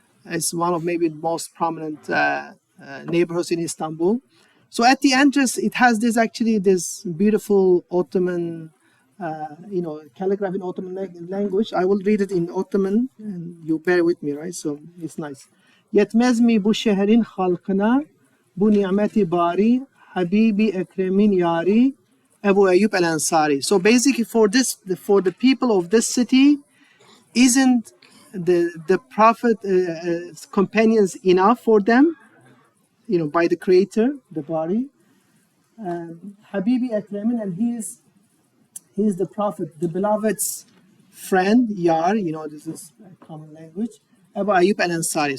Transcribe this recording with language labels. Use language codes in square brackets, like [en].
[en] It's one of maybe the most prominent neighborhoods in Istanbul. So at the entrance, it has this beautiful Ottoman, calligraphy in Ottoman language. I will read it in Ottoman, and you bear with me, right? So it's nice. [tr] Yetmez mi bu şehrin halkına, bu nimeti bari, Habibi Ekremin yari, Ebu Eyyub el Ansari. [en] So basically, for the people of this city, isn't the prophet companions enough for them, by the creator, the body? Habibi Akremin, and he is the prophet, the beloved's friend, Yar, this is a common language, Abu Ayyub al Ansari.